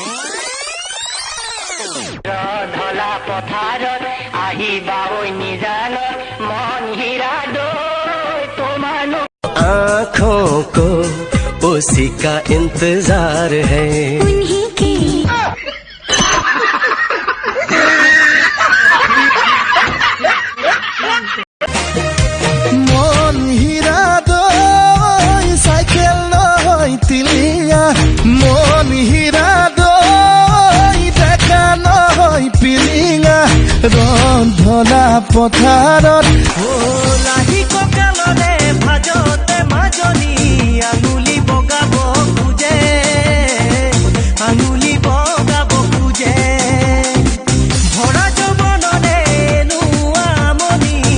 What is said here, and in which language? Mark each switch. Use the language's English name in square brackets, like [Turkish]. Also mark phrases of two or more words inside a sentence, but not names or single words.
[Assamese] ধলা পথাৰত আহিবা ঐ নিজানত মন হীৰা দৈ তোমাৰ [Hindi] आँखों को उसी का इंतजार है उन्हीं की [Assamese] মন হীৰা দৈ চাইকেল নহয় তিলিঙা মন হীৰা দৈ ডেকা নহয় পিলিঙা ৰন্ধলা পথাৰত লাহি কঁকালৰে ভাজতে মাজনী আঙুলি বগাব খোজে আঙুলি বগাব খোজে ভৰা যৌৱনৰে নোৱামনি